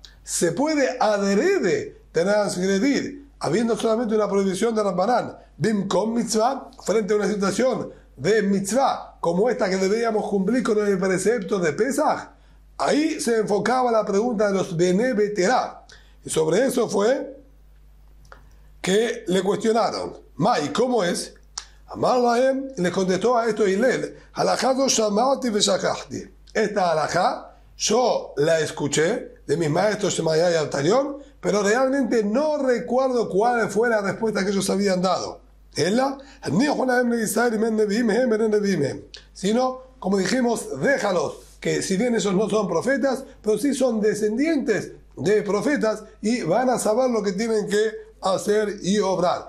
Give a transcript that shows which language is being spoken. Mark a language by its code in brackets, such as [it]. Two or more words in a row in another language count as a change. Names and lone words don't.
[es] Se puede adrede transgredir, habiendo solamente una prohibición de Rambanán, [he] bimkom mitzvah, [es] frente a una situación de mitzvah, como esta que deberíamos cumplir con el precepto de Pesach. Ahí se enfocaba la pregunta de los Bene Beterá. Y sobre eso fue que le cuestionaron: Mai, ¿cómo es? [arc] Amar Lahem, [es] y le contestó a esto Hillel: [he] Halajado shamati veshakahti. [es] Esta halajá yo la escuché de mis maestros Shemayá y Altarión, pero realmente no recuerdo cuál fue la respuesta que ellos habían dado. Sino, como dijimos, déjalos, que si bien ellos no son profetas, pero sí son descendientes de profetas y van a saber lo que tienen que hacer y obrar.